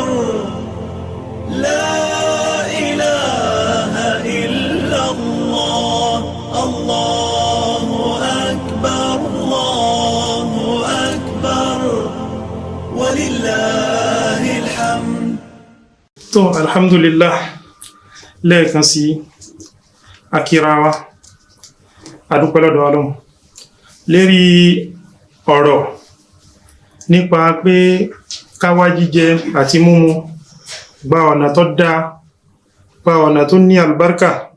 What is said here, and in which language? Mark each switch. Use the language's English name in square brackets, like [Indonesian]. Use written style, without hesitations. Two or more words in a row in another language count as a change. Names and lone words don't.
[Arabic] لا إله إلا الله. الله أكبر، الله أكبر. ولله الحمد. [Yoruba] Tó, alhamdulillah, lẹ́ẹ̀kan sí akírawa, adúpẹ́ lọ́dọ̀ Ọlọ́run lérí ọ̀rọ̀ nípa pé káwá jíjẹ àti múmu gba ọ̀nà tó dáa, gba ọ̀nà tó ní àlùbáríkà.